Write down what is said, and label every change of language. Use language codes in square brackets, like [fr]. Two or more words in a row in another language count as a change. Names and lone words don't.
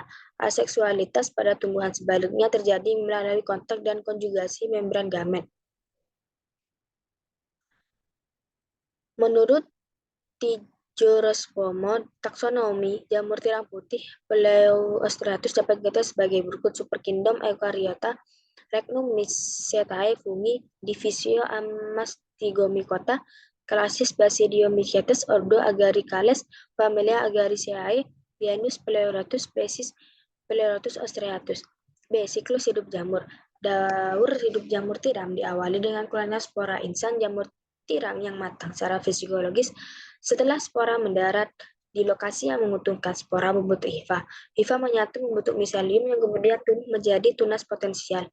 [id] Aseksualitas pada tumbuhan sebaliknya terjadi melalui kontak dan konjugasi membran gamet. Menurut Tijorospomo taksonomi, jamur tiram putih Pleiosteratus dapat kita sebagai berikut: [la] Superkingdom Eukaryota, Regnum Mycetae fungi, Divisio Amastigomycota, Classis Basidiomycetes, Ordo Agaricales, Familia Agaricaceae, genus Pleurotus, species Pleurotus ostreatus. [id] B. Siklus hidup jamur. Daur hidup jamur tiram diawali dengan keluarnya spora insan jamur tiram yang matang secara fisiologis. Setelah spora mendarat di lokasi yang menguntungkan, spora membentuk hifa. Hifa menyatu membentuk miselium yang kemudian tumbuh menjadi tunas potensial.